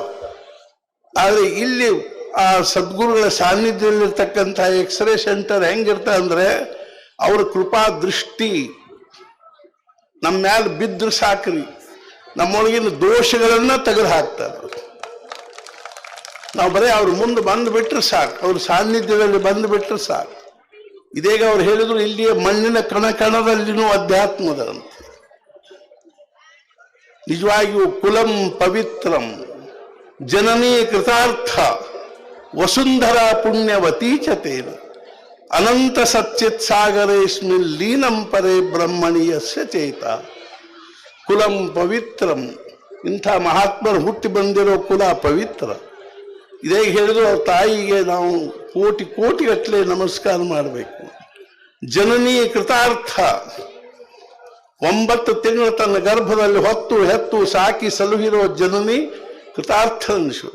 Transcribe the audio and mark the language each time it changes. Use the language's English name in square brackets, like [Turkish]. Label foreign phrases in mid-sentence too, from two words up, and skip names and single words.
[Kannada] ಆದರೆ ಇಲ್ಲಿ ಆ ಸದ್ಗುರುಗಳ ಸಾನ್ನಿಧ್ಯದಲ್ಲಿರ್ತಕ್ಕಂಥ [English] X-ray center [Kannada] ಹೆಂಗಿರ್ತ ಅಂದ್ರೆ ಅವ್ರ ಕೃಪಾ ದೃಷ್ಟಿ ನಮ್ಮ ಮ್ಯಾಲೆ ಬಿದ್ದರೂ ಸಾಕ್ರಿ, ನಮ್ಮೊಳಗಿನ ದೋಷಗಳನ್ನ ತೆಗೆದು ಹಾಕ್ತಾರೆ. ನಾವು ಬರೀ ಅವ್ರ ಮುಂದೆ ಬಂದು ಬಿಟ್ರೆ ಸಾಕು, ಅವ್ರ ಸಾನ್ನಿಧ್ಯದಲ್ಲಿ ಬಂದು ಬಿಟ್ರೆ ಸಾಕು. ಇದೀಗ ಅವ್ರು ಹೇಳಿದ್ರು, ಇಲ್ಲಿಯ ಮಣ್ಣಿನ ಕಣಕಣದಲ್ಲಿನೂ ಅಧ್ಯಾತ್ಮದ ಅಂತ. [Sanskrit] ನಿಜವಾಗಿಯೂ ಕುಲಂ ಪವಿತ್ರಂ ಜನನೀ ಕೃತಾರ್ಥ ವಸುಂಧರಾ ಪುಣ್ಯವತೀಚತೇನ ಅನಂತ ಸಚ್ಚಿತ್ ಸಾಗರೇಸ್ಮಿನ್ ಲೀನಂ ಪರೇ ಬ್ರಹ್ಮಣೀಯಸ್ಯ ಚೇತ. ಕುಲಂ ಪವಿತ್ರಂ, [Kannada] ಇಂಥ ಮಹಾತ್ಮರು ಹುಟ್ಟಿ ಬಂದಿರೋ ಕುಲ ಪವಿತ್ರ. ಇದೇ ಹೇಳಿದ್ರು, ಅವ್ರ ತಾಯಿಗೆ ನಾವು ಕೋಟಿ ಕೋಟಿಗಟ್ಟಲೆ ನಮಸ್ಕಾರ ಮಾಡಬೇಕು. [Sanskrit] ಜನನೀ ಕೃತಾರ್ಥ, [Kannada] 9 ತಿಂಗಳು ತನ್ನ ಗರ್ಭದಲ್ಲಿ ಹೊತ್ತು ಹೆತ್ತು ಸಾಕಿ ಸಲುಹಿರೋ [Sanskrit] ಜನನಿ ಕೃತಾರ್ಥ [Kannada] ಅನಿಸುತ್ತದೆ.